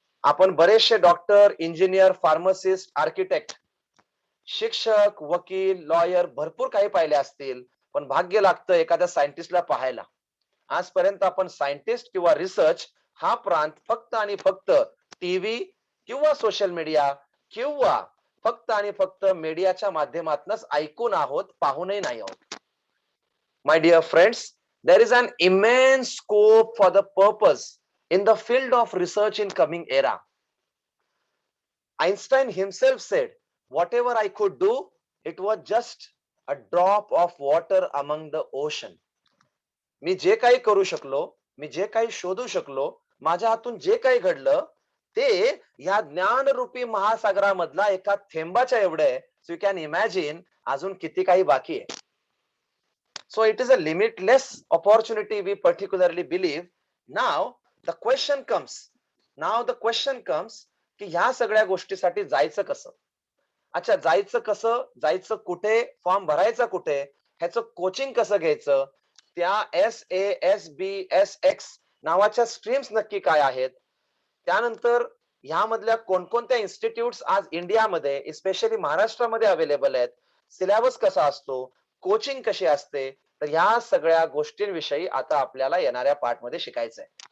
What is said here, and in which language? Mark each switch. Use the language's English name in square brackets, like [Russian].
[Marathi] आपण बरेचसे doctor, engineer, pharmacist, architect, शिक्षक, वकील, लॉयर भरपूर काही पाहिले असतील, पण भाग्य लागतं एखाद्या सायंटिस्टला पाहायला. आजपर्यंत आपण सायंटिस्ट किंवा रिसर्च हा प्रांत फक्त आणि फक्त टीव्ही किंवा सोशल मीडिया किंवा फक्त आणि फक्त मीडियाच्या माध्यमातूनच ऐकून आहोत, पाहूनही नाही आहोत. [English] My dear friends, there is an immense scope for the purpose in the field of research in coming era. Einstein himself said, whatever I could do, it was just a drop of water among the ocean. [Marathi] मी जे काही करू शकलो, मी जे काही शोधू शकलो, माझ्या हातून जे काही घडलं, ते या ज्ञानरूपी महासागरामधला एका थेंबाच्या एवढे. [English] so you can imagine [Marathi] अजून किती काही बाकी आहे. [English] So it is a limitless opportunity, we particularly believe. Now the question comes [Marathi] की ह्या सगळ्या गोष्टीसाठी जायचं कसं. अच्छा, जायचं कसं, जायचं कुठे, फॉर्म भरायचा कुठे, ह्याचं कोचिंग कसं घ्यायचं, त्या SASBSX नावाच्या स्ट्रीम्स नक्की काय आहेत, त्यानंतर ह्यामधल्या कोणकोणत्या इन्स्टिट्यूट्स आज इंडियामध्ये स्पेशली महाराष्ट्रामध्ये अवेलेबल आहेत, सिलेबस कसा असतो, कोचिंग कशी असते, तर ह्या सगळ्या गोष्टींविषयी आता आपल्याला येणाऱ्या पार्ट मध्ये शिकायचंय.